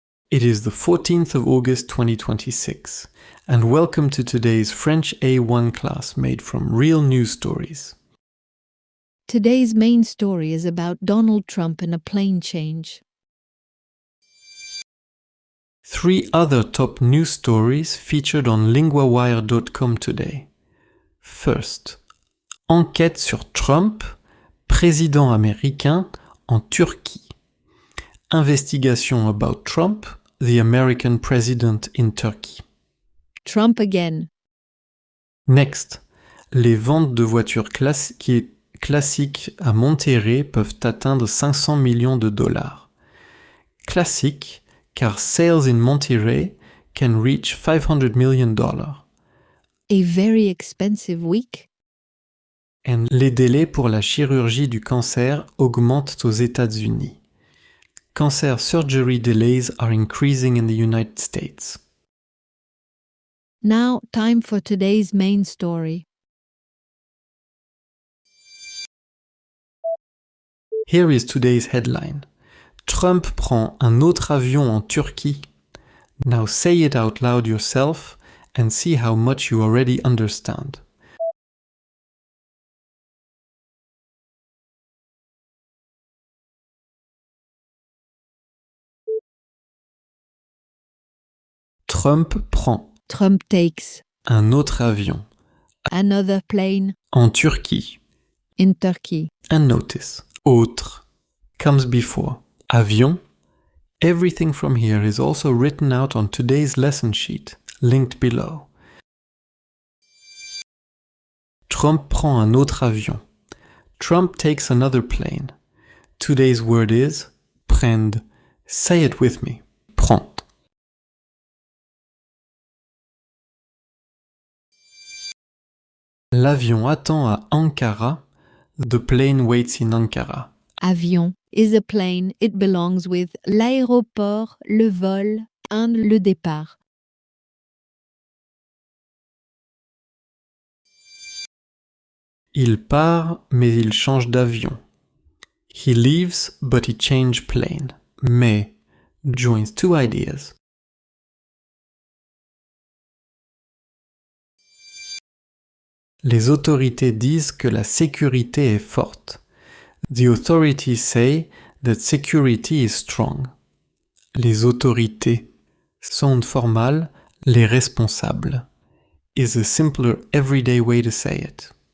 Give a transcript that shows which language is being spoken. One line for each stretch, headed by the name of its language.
English: It is the 14th of August 2026, and welcome to today's French A1 class made from real news stories. Today's main story is about Donald Trump and a plane change. 3 other top news stories featured on LinguaWire.com today.
French: First, enquête sur Trump, président américain en Turquie.
English: Investigation about Trump, the American president in Turkey. Trump again.
French: Next, les ventes de voitures classiques à Monterrey peuvent atteindre 500 millions de dollars.
English: Classique, car sales in Monterrey can reach $500 million. A very expensive week.
French: And les délais pour la chirurgie du cancer augmentent aux États-Unis.
English: Cancer surgery delays are increasing in the United States. Now, time for today's main story. Here is today's headline.
French: Trump prend un autre avion en Turquie.
English: Now say it out loud yourself and see how much you already understand.
French: Trump prend
English: Trump takes
French: un autre avion
English: another plane
French: en Turquie.
English: in Turkey. And notice, autre comes before avion. Everything from here is also written out on today's lesson sheet, linked below.
French: Trump prend un autre avion.
English: Trump takes another plane. Today's word is prendre. Say it with me. Prendre.
French: L'avion attend à Ankara.
English: The plane waits in Ankara. Avion is a plane. It belongs with l'aéroport, le vol, and le départ.
French: Il part, mais il change d'avion.
English: He leaves, but he changed plane. Mais joins 2 ideas.
French: Les autorités disent que la sécurité est forte.
English: The authorities say that security is strong. Les autorités, sound formal, les responsables, is a simpler everyday way to say it.